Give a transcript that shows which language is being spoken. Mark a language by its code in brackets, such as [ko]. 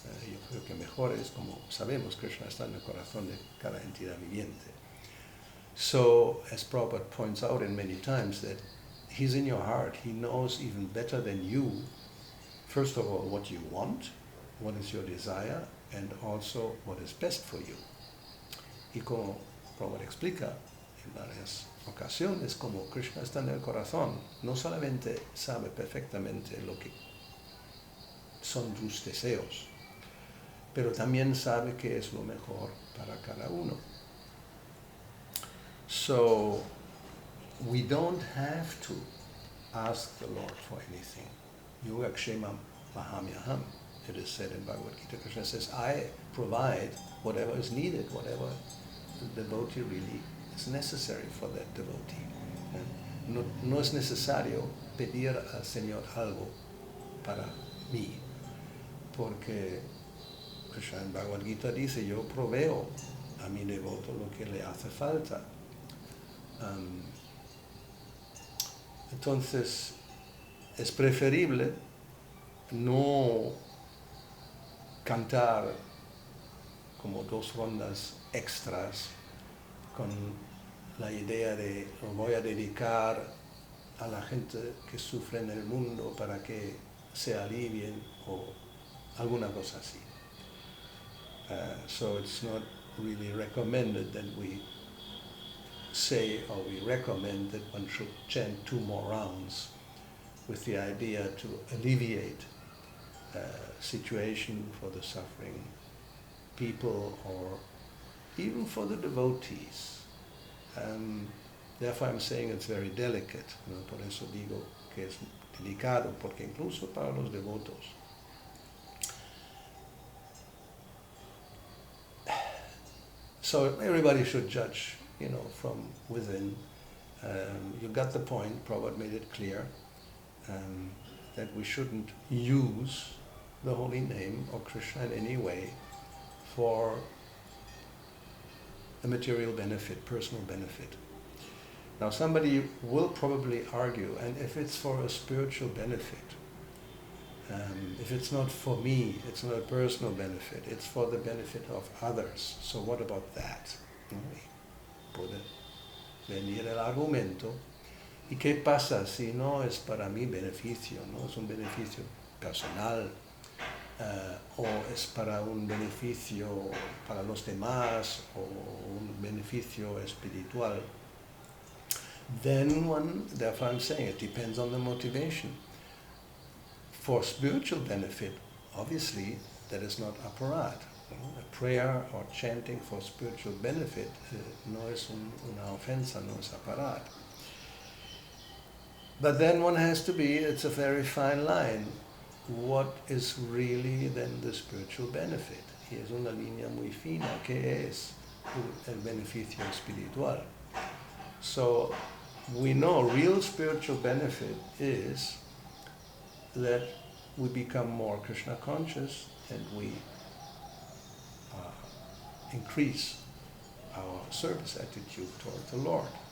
[es] Yo creo que mejor es, como sabemos, Krishna está en el corazón de cada entidad viviente. [en] So, as Prabhupada points out in many times, that he's in your heart. He knows even better than you, first of all, what you want, what is your desire, and also what is best for you. [es] Y como Prabhupada explica en varias ocasiones, como Krishna está en el corazón, no solamente sabe perfectamente lo que son tus deseos, pero también sabe que es lo mejor para cada uno. [en] So, we don't have to ask the Lord for anything. [sa] Yogakshemam mahamyaham. [en] It is said in Bhagavad Gita. Krishna says, I provide whatever is needed, whatever the devotee really is necessary for that devotee. [es] No es necesario pedir al Señor algo para mí, porque Krishna en Bhagavad Gita dice, yo proveo a mi devoto lo que le hace falta. Entonces, es preferible no cantar como 2 rondas extras con la idea de lo voy a dedicar a la gente que sufre en el mundo para que se alivien o alguna cosa así. [en] So it's not really recommended that we say, or we recommend that one should chant 2 more rounds with the idea to alleviate a situation for the suffering people or even for the devotees. Therefore I'm saying it's very delicate, ¿no? [es] Por eso digo que es delicado, porque incluso para los devotos. [en] So everybody should judge, from within. You got the point. Prabhupada made it clear that we shouldn't use the holy name of Krishna in any way for a material benefit, personal benefit. Now somebody will probably argue, and if it's for a spiritual benefit, if it's not for me, it's not a personal benefit, it's for the benefit of others. So what about that? [es] Puede venir el argumento. ¿Y qué pasa si no es para mi beneficio? ¿No es un beneficio personal? ¿O es para un beneficio para los demás? ¿O un beneficio espiritual? [en] Therefore I'm saying it depends on the motivation. For spiritual benefit, obviously, that is not aparat. A prayer or chanting for spiritual benefit [es] no es una ofensa, no es aparat. [en] But then one has to it's a very fine line. What is really then the spiritual benefit? [es] y es una línea muy fina. ¿Qué es el beneficio espiritual? [en] So we know real spiritual benefit is that we become more Krishna conscious and we increase our service attitude toward the Lord.